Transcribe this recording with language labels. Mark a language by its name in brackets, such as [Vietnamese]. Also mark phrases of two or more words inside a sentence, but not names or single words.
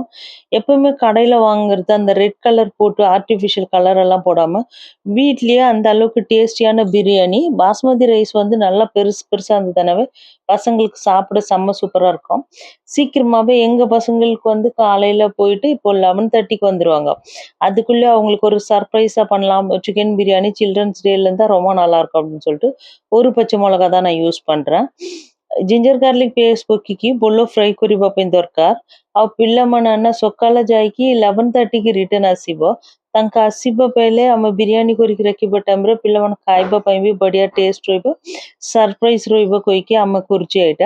[Tamil] எப்பவுமே கடையில் வாங்குறது அந்த [English] red color [Tamil] போட்டு [English] artificial color [Tamil] எல்லாம் போடாமல் வீட்லேயே அந்த அளவுக்கு டேஸ்டியான பிரியாணி [English] basmati rice [Tamil] வந்து நல்லா பெருசு பெருசாக இருந்ததுனாவே பசங்களுக்கு சாப்பிட செம்ம சூப்பராக இருக்கும்। சீக்கிரமாகவே எங்கள் பசங்களுக்கு வந்து காலையில் போயிட்டு இப்போ 11:30க்கு வந்துடுவாங்க, அதுக்குள்ளே அவங்களுக்கு ஒரு சர்ப்ரைஸாக பண்ணலாம் சிக்கன் பிரியாணி சில்ட்ரன்ஸ் டேலேருந்து தான் ரொம்ப நல்லாயிருக்கும் அப்படின்னு சொல்லிட்டு ஒரு பச்சை மிளகா தான் நான் யூஸ் பண்ணுறேன்। [English] ginger garlic paste [Odia] ପକେଇକି ଭଲ ଫ୍ରାଏ କରିବା ପାଇଁ ଦରକାର। ଆଉ ପିଲାମାନେ ନା ସକାଳ ଯାଇକି 11:30కి ରିଟର୍ନ ଆସିବ, ତାଙ୍କ ଆସିବା ବେଳେ ଆମେ ବିରିୟାନୀ କରିକି ରଖିବା ଟାଇମ୍ରେ ପିଲାମାନେ ଖାଇବା ପାଇଁ ବି ବଢ଼ିଆ ଟେଷ୍ଟ ରହିବ, ସରପ୍ରାଇଜ ରହିବ କହିକି ଆମେ କରୁଛୁ ଏଇଟା।